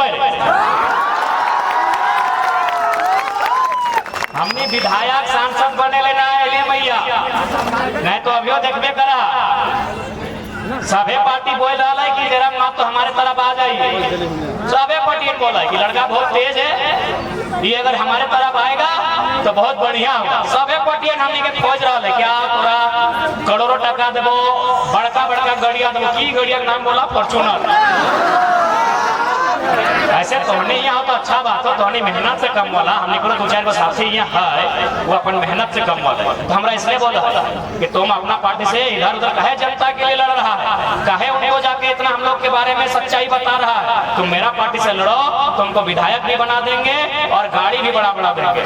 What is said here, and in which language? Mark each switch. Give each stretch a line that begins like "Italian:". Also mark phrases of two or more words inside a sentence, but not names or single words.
Hindi: हमने विधायक सांसद बने लेना है मैया, नहीं तो अभियो देखबे करा सभे पार्टी बोल रहा है कि जरा माँ तो हमारे तरफ आ जाइए, सभे पार्टी बोला है कि लड़का बहुत तेज है, ये अगर हमारे तरफ आएगा तो बहुत बढ़िया होगा। सभे पार्टी हमने के खोज रहा है क्या पूरा करोड़ों टका देवो, बड़का बड़का गड़िया देवो, की गड़िया का नाम बोला फॉर्चूनर। ऐसे तोहनी यहाँ तो अच्छा बात हो, तोहनी मेहनत से कम वाला, हमने को 2-4 को साथी यहाँ है वो अपन मेहनत से कम वाला, तो हमरा इसलिए बोला कि तुम अपना पार्टी से इधर उधर कहे जनता के लिए लड़ रहा है, कहे उनको जाके इतना हम लोग के बारे में सच्चाई बता रहा है, तुम मेरा पार्टी से लड़ो, तुमको विधायक भी बना देंगे और गाड़ी भी बड़ा देंगे।